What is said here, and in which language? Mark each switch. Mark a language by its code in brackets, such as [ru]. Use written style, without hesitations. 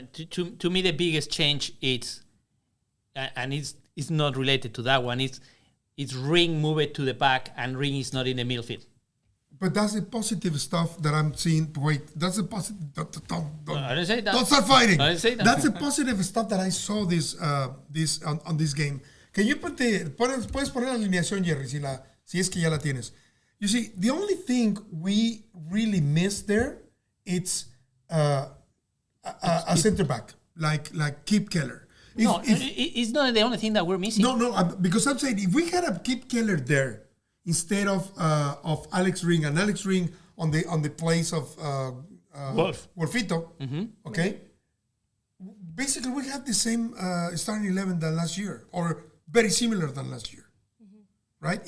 [en] To me, the biggest change is, and it's not related to that one, it's Ring move it to the back, and Ring is not in the midfield. But that's the positive stuff that I'm seeing. Wait, that's the positive. I didn't say that. Don't start fighting. I didn't say that. That's the positive stuff that I saw on this game. Can you [es] puedes poner la alineación, Jerry, si es que ya la tienes. [en] You see, the only thing we really missed there, it's a center back, like Kip Keller. It's not the only thing that we're missing. No, because I'm saying if we had a Kip Keller there instead of Alex Ring, and Alex Ring on the place of Wolfito, okay, basically we have the same starting 11 than last year, or very similar than last year, right?